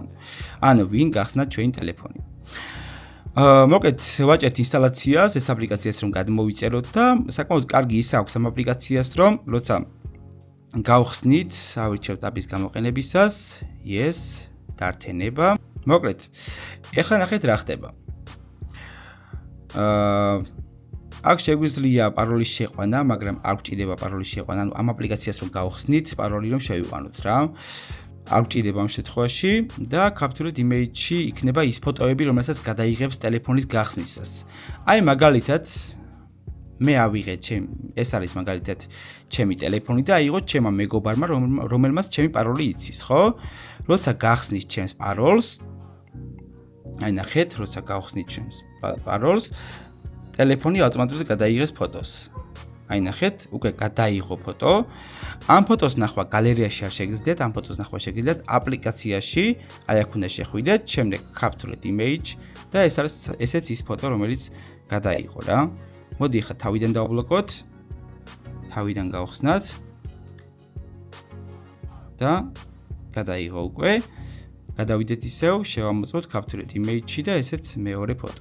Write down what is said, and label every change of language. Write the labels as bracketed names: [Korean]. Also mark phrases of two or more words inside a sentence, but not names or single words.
[Georgian] ანუ ვინ გახსნა ჩვენი ტელეფონი. მოკლედ ვაჭერთ ინსტალაციას, ეს აპლიკაციას რომ გადმოვიწეროთ და საკმაოდ კარგი ის აქვს ამ აპლიკაციას, რომ როცა გავხსნით, ავირჩევთ აპის გამოყენებისას, yes, დართენება. მოკლედ, ეხლა ნახეთ რა ხდება. აქ შეგვიძლია პაროლის შეყვანა, მაგრამ არ გვჭირდება პაროლის შეყვანა, ანუ ამ აპლიკაციას რომ გავხსნით, პაროლი რომ შევიყვანოთ რა. არ გვჭირდება ამ შემთხვევაში და [English] captured image- [Georgian] ში იქნება ის ფოტოები, რომელსაც გადაიღებს ტელეფონის გახსნისას. აი მაგალითად მე ავიღეთ ეს არის მაგალითად ჩემი ტელეფონი და აიღოთ ჩემმა მეგობარმა, რომელმაც ჩემი პაროლი იცის, ხო? როცა გახსნის ჩემს პაროლს, აი ნახეთ, როცა გავხსნით ჩემს პაროლს, ტელეფონი ავტომატურად გადაიღებს ფოტოს. აი ნახეთ, უკვე გადაიღო ფოტო. ამ ფოტოს ნახვა გალერეაში არ შეგიძლიათ, ამ ფოტოს ნახვა შეგიძლიათ აპლიკაციაში, აი აქ უნდა შეხვიდეთ, შემდეგ [English] captured image [Georgian] და ესეც ის ფოტო, რომელიც გადაიღო რა. მოდი ახლა თავიდან დავბლოკოთ. თავიდან გავხსნათ. და გადაიღო უკვე. გადავიდეთ ისევ, შევამოწმოთ [English] Capture Image- [Georgian] ში და ესეც მეორე ფოტო.